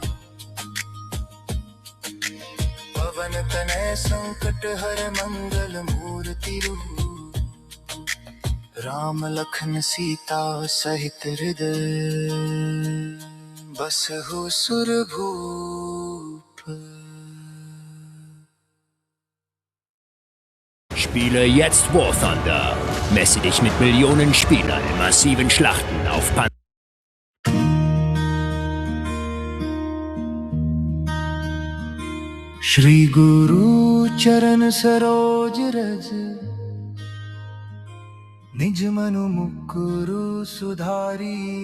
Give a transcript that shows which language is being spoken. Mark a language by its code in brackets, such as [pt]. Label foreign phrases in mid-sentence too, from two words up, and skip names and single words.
[awa] पवन तनय संकट हर मंगल मूर्ति रूप, राम लखन सीता सहित हृदय बसहु सुरभूप। [de] Spiele jetzt War Thunder. Messe dich mit Millionen Spielern in massiven Schlachten auf [awa] श्री गुरु चरण सरोज रज निज मनु मुकुरु सुधारी।